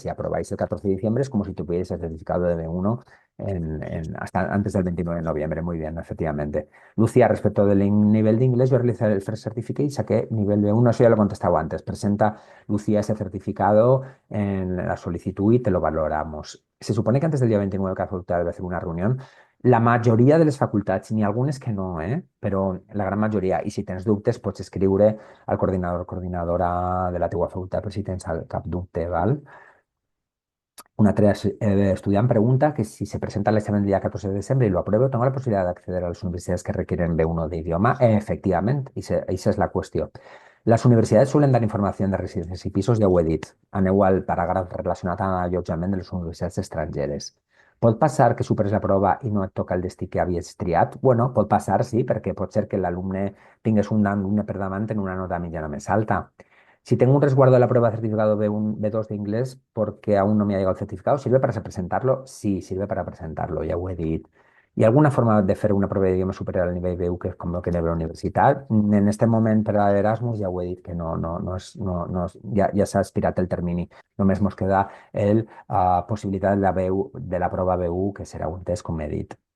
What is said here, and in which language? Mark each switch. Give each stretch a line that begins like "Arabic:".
Spanish: Si aprobáis el 14 de diciembre, es como si tuvierais el certificado de B1 hasta antes del 29 de noviembre. Muy bien, efectivamente. Lucía, respecto del nivel de inglés, yo realicé el First Certificate y saqué nivel B1. Eso ya lo he contestado antes. Presenta, Lucía, ese certificado en la solicitud y te lo valoramos. Se supone que antes del día 29 cada facultad debe hacer una reunión.
Catalan: La majoria de les facultats, n'hi ha algunes que no, però la gran majoria. I si tens dubtes, pots escriure al coordinador o coordinadora de la teua facultat per si tens cap dubte, val? Un altre estudiant pregunta que
Spanish: si se presenta el examen el día 14 de diciembre y lo apruebo, ¿tengo la posibilidad de acceder a las universidades que requieren B1 de idioma? Efectivamente, esa
Catalan: és la qüestió. Les universitats suelen dar informació de residències i pisos, ja ho he dit. Aneu al paràgraf relacionat amb l'allotjament de les universitats estrangeres. Pot passar que superes la prova i no et toca el destí que havies triat? Bueno, pot passar, sí, perquè pot ser que l'alumne tingués un alumne per davant en una nota mitjana més alta.
Spanish: Si tengo un resguardo de la prueba de certificado B1, B2 de inglés porque aún no me ha llegado el certificado, ¿sirve para presentarlo? Sí, sirve para presentarlo,
Catalan: ja ho he dit. Hi ha alguna forma de fer una prova d'idioma superior al nivell B1 que és com el que de la universitat? En este moment per a l'Erasmus ja ho he dit que ja s'ha expirat el termini. Només ens queda la possibilitat de la prova B1, que serà un test, com he dit.